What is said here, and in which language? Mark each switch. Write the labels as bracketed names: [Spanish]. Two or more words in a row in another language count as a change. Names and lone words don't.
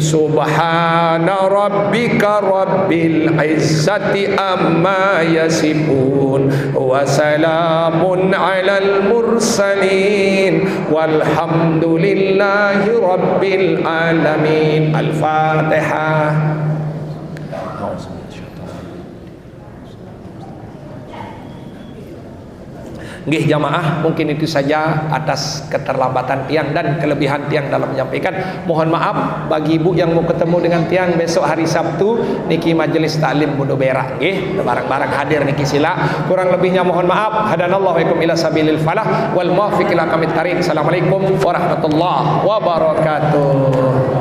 [Arabic] سبحان ربك رب العزة عما يصفون وسلام على المرسلين والحمد لله رب العالمين. Al-Fatihah. [Indonesian] Nggih jamaah, mungkin itu saja atas keterlambatan tiang dan kelebihan tiang dalam menyampaikan. Mohon maaf bagi ibu yang mau ketemu dengan tiang besok hari Sabtu niki majelis taklim Budo Berak nggih, bareng-bareng hadir niki sila. Kurang lebihnya mohon maaf. [Arabic] هدانا الله وإياكم إلى سبيل الفلاح والموفق إلى أقوم الطريق. السلام عليكم ورحمة الله وبركاته.